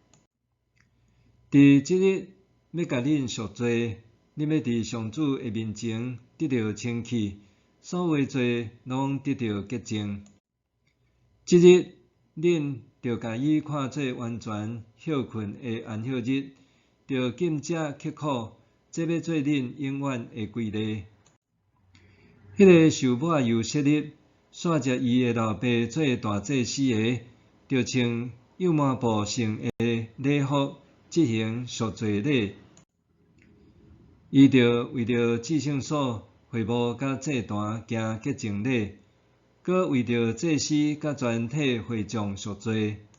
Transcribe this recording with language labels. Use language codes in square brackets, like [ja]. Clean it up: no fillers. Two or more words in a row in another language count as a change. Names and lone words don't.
[nan] 伫即日要甲恁赎罪，恁要伫上主的面前得到清气，所有罪拢得到洁净。即日恁着甲伊看做完全休困的安息日，着禁食刻苦，这要做恁永远的规例。迄个受抹油设立，煞食伊的老爸做大祭司的，着穿幼麻布成的礼服，执行赎罪礼。伊着为着至圣所、会幕甲祭坛行洁净礼，搁为着祭司甲全体会众赎罪。